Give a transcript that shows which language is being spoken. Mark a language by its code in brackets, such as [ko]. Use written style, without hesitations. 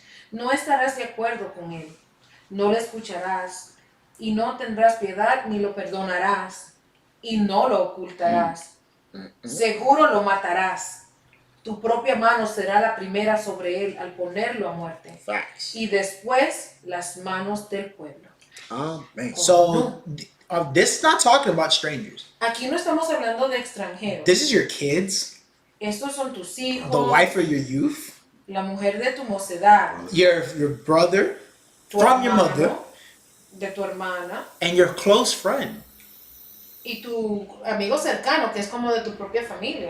[es] No estarás de acuerdo con él, no le escucharás, y no tendrás piedad ni lo perdonarás, y no lo ocultarás. Seguro lo matarás. Tu propia mano será la primera sobre él al ponerlo a muerte, [en] Facts. [es] y después las manos del pueblo. [en] Amen. So, this is not talking about strangers. [es] Aquí no estamos hablando de extranjeros. [en] This is your kids, [es] Estos son tus hijos, [en] the wife of your youth, [es] la mujer de tu mocedad, [en] your brother, [es] tu [en] from your [es] hermano, [en] mother, [es] de tu hermana, [en] and your close friend. [es] y tu amigo cercano, que es como de tu propia familia.